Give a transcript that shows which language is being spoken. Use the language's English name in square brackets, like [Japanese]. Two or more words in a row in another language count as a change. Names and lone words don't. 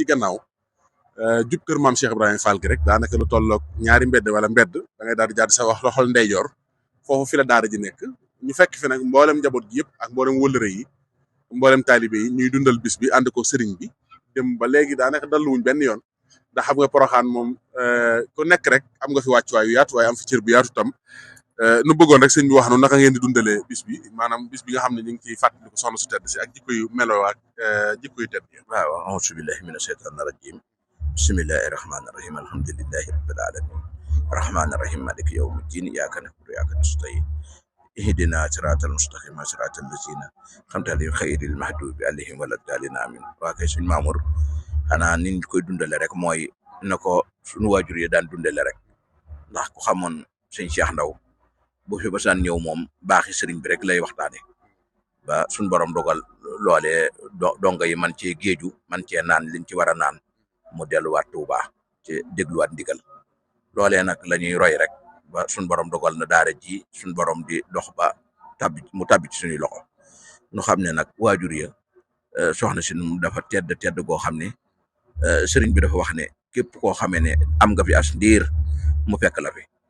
[Wolof] gannaaw jub kër maam Cheikh Ibrahima Fall gi rek daanaka lu tolloog ñaari mbedd wala mbedd da ngay daal di jaar sa wax loxol ndeyjoor foofu fi la daara ji nekk ñu fekk fi nag mboolem njaboot gi yëpp ak mboolem wëllëre yi mboolem taalibe yi ñuy dundal bis bi ànd ko sëriñ bi dem ba léegi daanaka dalluwuñ benn yoon ndax xam nga Porokhane moom ku nekk rek am nga fi wàccuwaay yu yaatu waaye am fi cër bu yaatu tam nu bëggoon rek sëñ bi wax noonu naka ngeen di dundalee bis bi maanaam bis bi nga xam ne ñu ngi ciy fàttaliku soxna su tedd si ak jikko yu meloo ak jikko yu tedd yi. [Arabic] waaw أعوذ بالله من الشيطان الرجيم بسم الله الرحمن الرحيم الحمد لله رب العالمين الرحمن الرحيم مالك يوم الدين إياك نعبد وإياك نستعين اهدنا الصراط المستقيم صراط الذين أنعمت عليهم غير المغضوب عليهم ولا الضالين آمين [Wolof] waa kay suñ Mamour xanaa ni ñu koy dundale rek mooy na ko suñu waajur yi daan dundale rek ndax ku xamoon sëñ Cheikh Ndaw bu fi basaan ñëw moom baaxi sëriñ bi rek lay waxtaane ba suñ borom dogal loolee donga yi man cee géeju man cee naan liñ ci war a naan mu delluwaat Tuuba ci dégluwaat ndigal loolee nag la ñuy roy rek ba suñ borom dogal na daara ji suñ borom di dox ba mu tabbi ci suñuy loxo ñu xam ne nag waajur ya soxna si dafa tedd goo xam ne sëriñ bi dafa wax ne képp koo xamee ne am nga fi as ndiir mu fekk la fi